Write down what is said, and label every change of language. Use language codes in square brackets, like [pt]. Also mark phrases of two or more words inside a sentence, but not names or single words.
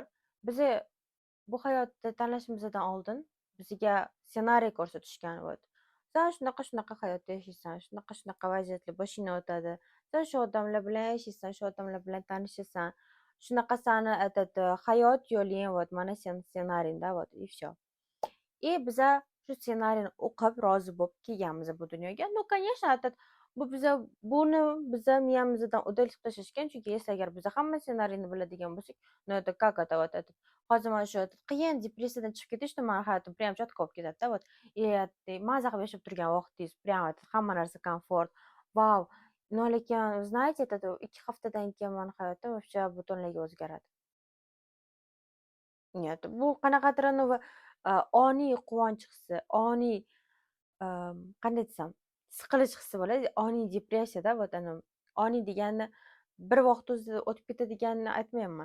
[uz] Biz bu hayotda tanlashimizdan oldin bizga ssenariy ko'rsatishgan. Sen shunaqa hayotda yashaysan, shunaqa vaziyatlar boshingdan o'tadi. Sen shu odamlar bilan yashaysan, shu odamlar bilan tanishasan. Shunaqa sani hayot yo'ling, mana sen ssenariyda, [ru] и все. [uz] И biza shu ssenariyni o'qib rozi bo'lib kelganmiz bu dunyoga. [ru] Ну, конечно, [uz] buni biza miyamizdan udalib tashlashgan. Chunki agar biz hamma ssenariyni biladigan bo'lsak, no [ru] это как это [uz] hozir mana shu qiyin depressiyadan chiqib ketish, mani hayotim [ru] прям четко [uz] bo'lib ketadi-da, и maza qilib yashab turgan vaqtingiz, прям hamma narsa komfort, vau, Но lekin, знаете, aytadi, 2 haftadan keyin mani hayotim вообще butunlay o'zgaradi. Нет, bu qanaqadir anavi oniy quvonch hissi, oniy qanday desam, siqilish hissi bo'ladi, oniy depressiyada вот oniy degani bir vaqt o'zida o'tib ketadiganini aytmayapman.